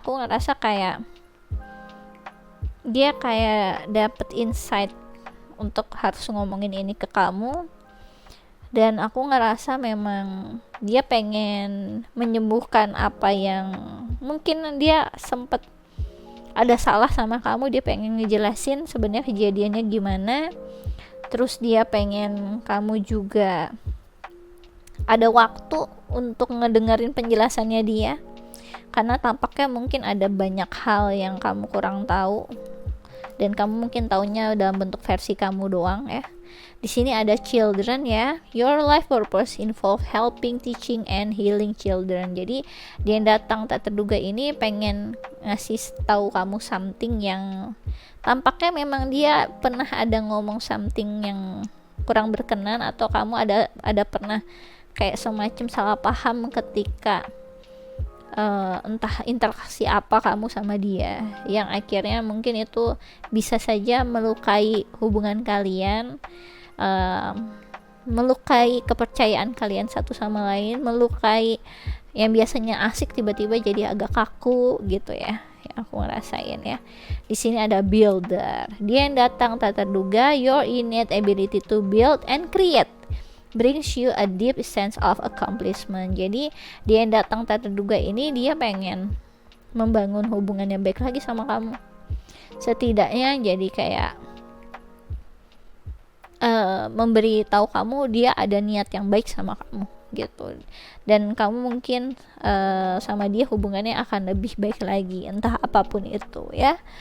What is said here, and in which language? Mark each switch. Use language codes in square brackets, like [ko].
[id] Aku ngerasa kayak dia kayak dapet insight untuk harus ngomongin ini ke kamu, dan aku ngerasa memang dia pengen menyembuhkan apa yang mungkin dia sempet ada salah sama kamu. Dia pengen ngejelasin sebenarnya kejadiannya gimana, terus dia pengen kamu juga ada waktu untuk ngedengerin penjelasannya dia, karena tampaknya mungkin ada banyak hal yang kamu kurang tahu dan kamu mungkin taunya dalam bentuk versi kamu doang ya. Di sini ada children ya. [en] Your life purpose involve helping, teaching, and healing children. [id] Jadi dia yang datang tak terduga ini pengen ngasih tahu kamu something yang tampaknya memang dia pernah ada ngomong something yang kurang berkenan, atau kamu ada pernah kayak semacam salah paham ketika entah interaksi apa kamu sama dia, yang akhirnya mungkin itu bisa saja melukai hubungan kalian, melukai kepercayaan kalian satu sama lain, melukai yang biasanya asik tiba-tiba jadi agak kaku gitu ya. Yang aku ngerasain ya. Di sini ada builder. Dia yang datang tak terduga. [en] Your innate ability to build and create brings you a deep sense of accomplishment. [id] Jadi dia yang datang tak terduga ini dia pengen membangun hubungan yang baik lagi sama kamu. Setidaknya jadi kayak memberi tahu kamu dia ada niat yang baik sama kamu gitu, dan kamu mungkin sama dia hubungannya akan lebih baik lagi, entah apapun itu ya.